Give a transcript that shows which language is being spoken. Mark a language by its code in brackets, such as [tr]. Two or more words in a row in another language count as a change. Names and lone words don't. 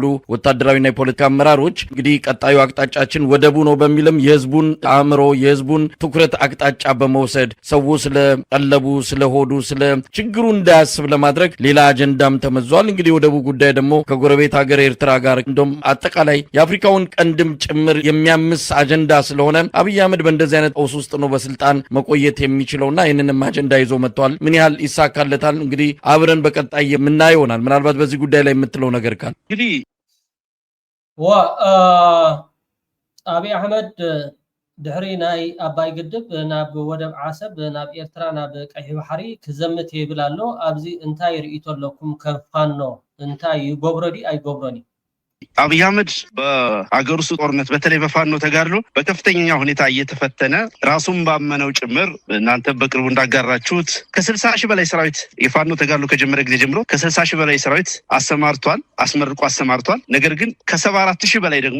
[am] ወታደራዊና የፖለቲካ አመራሮች እንግዲህ ቀጣዩ አቅጣጫችን ወደቡ ነው በሚልም የህዝቡን አእምሮ የህዝቡን ትኩረት አቅጣጫ በመውሰድ ሰው ስለ ቀለቡ ስለ ሆዱ ስለ ችግሩ እንዳያስብ ለማድረግ ሌላ አጀንዳም ተመዟል። እንግዲህ ወደቡ ጉዳይ ደግሞ ከጎረቤት ሀገር ኤርትራ ጋር እንደውም አጠቃላይ የአፍሪካውን ቀንድም ጭምር የሚያምስ አጀንዳ ስለሆነ አብይ አህመድ በእንደዚህ አይነት ኦስ ውስጥ ነው በስልጣን መቆየት የሚችለውና ይሄንንም አጀንዳ ይዞ መጥቷል። ምን ያህል ይሳካለታል እንግዲህ አብረን በቀጣይ የምናየው ይሆናል። ምናልባት በዚህ ጉዳይ ላይ የምትለው ነገር ካለ [ti] እንግዲህ አብይ አህመድ ድሕሪ ናይ አባይ ግድብ ናብ ወደብ ዓሰብ ናብ ኤርትራ ናብ ቀይሕ ባሕሪ ክዘምት ይብል ኣሎ። ኣብዚ እንታይ ርኢቶ ኣለኩም ከፋኖ እንታይ ይገብሮዲ አይገብሮኒ? [am] አብይ አህመድ በአገር ውስጥ ጦርነት በተለይ በፋኖ ተጋድሎ በከፍተኛ ሁኔታ እየተፈተነ ራሱን ባመነው ጭምር እናንተ በቅርቡ እንዳጋራችሁት ከ60 ሺህ በላይ ሰራዊት የፋኖ ተጋድሎ ከጀመረ ጊዜ ጀምሮ ከ60 ሺህ በላይ ሰራዊት አሰማርቷል፣ አስመርቆ አሰማርቷል። ነገር ግን ከ74 ሺህ በላይ ደግሞ